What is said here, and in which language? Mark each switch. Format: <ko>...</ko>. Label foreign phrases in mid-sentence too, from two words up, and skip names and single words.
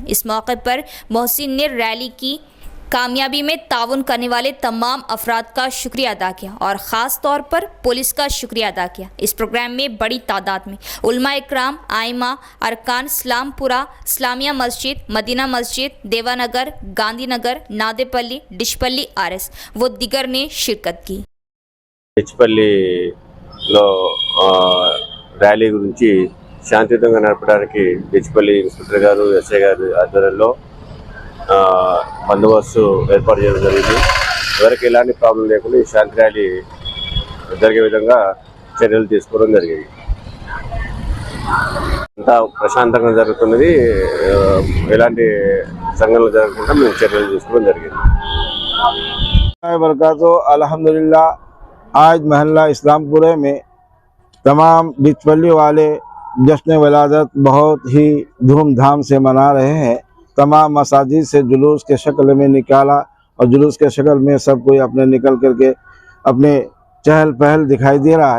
<ur>اس موقع پر محسن نے ریلی کی کامیابی میں تعاون کرنے والے تمام افراد کا شکریہ ادا کیا اور خاص طور پر پولیس کا شکریہ ادا کیا۔ اس پروگرام میں بڑی تعداد میں علماء اکرام، ائمہ، ارکان اسلام پورہ اسلامیہ مسجد، مدینہ مسجد، دیوانگر، گاندھی نگر، نادے پلی، ڈچپلی RS و دیگر نے شرکت کی۔</ur> <te>డిచ్పల్లిలో ర్యాలీ గురించి శాంతియుతంగా నడపడానికి డిచ్పల్లి ఇన్స్పెక్టర్ గారు, ఎస్ఐ గారు ఆధ్వర్యంలో బందోబస్తు ఏర్పాటు చేయడం జరిగింది। ఎవరికి ఎలాంటి ప్రాబ్లం లేకుండా ఈ శాంతి ర్యాలీ జరిగే విధంగా చర్యలు తీసుకోవడం జరిగింది। అంతా ప్రశాంతంగా జరుగుతున్నది, ఎలాంటి సంఘటనలు జరగకుండా మేము చర్యలు తీసుకోవడం జరిగింది।</te> <ur>برکاتہ الحمدللہ آج محلہ اسلامپورے میں تمام ڈچپلی والے جشن ولادت بہت ہی دھوم دھام سے منا رہے ہیں. تمام مساجد سے جلوس کے شکل میں نکالا اور جلوس کے شکل میں سب کوئی اپنے نکل کرکے اپنے چہل پہل دکھائی دے رہا ہے.</ur>